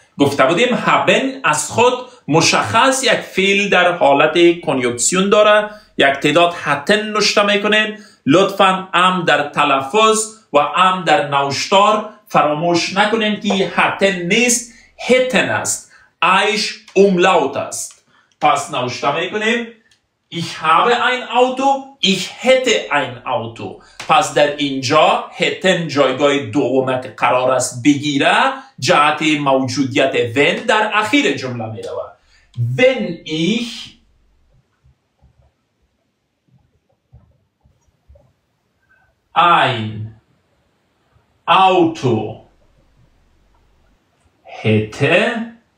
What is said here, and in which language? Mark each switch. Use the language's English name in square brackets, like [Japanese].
[Persian] گفته بودیم haben از خود مشخص یک فعل در حالت کنیوکسیون داره. یک تعداد هتن نوشته میکنین. لطفاً ام در تلفظ و ام در نوشتار فراموش نکنین که هتن نیست، هتن است. ایش umlaut است. پس نوشته میکنیم [German] ich habe ein Auto، ich hätte ein Auto. [Persian] پس در اینجا هتن جایگاه دوم که قرار است بگیره جهت موجودیت wenn در اخیر جمله می رود. [German] wenn ich ein Auto hätte.